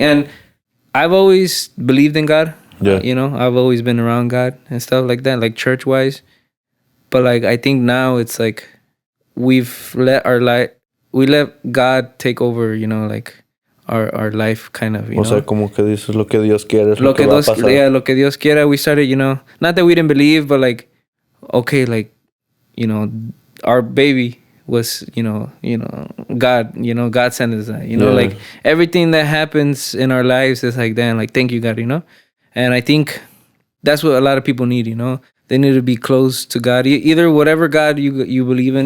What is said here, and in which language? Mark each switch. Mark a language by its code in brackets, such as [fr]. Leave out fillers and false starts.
[en] And I've always believed in God. Yeah. You know, I've always been around God and stuff like that, like church-wise. But, like, I think now it's like we've let God take over, you know, like our life kind of, you know. [es] O sea, como que dices, lo que Dios quiere es lo que va a pasar. Yeah, lo que Dios quiera. [en] We started, you know, not that we didn't believe, but like, okay, like, you know, our baby was, you know, God sent us that, you know, like everything that happens in our lives is like, damn, like, thank you, God, you know. And I think that's what a lot of people need, you know. They need to be close to God, either whatever God you believe in,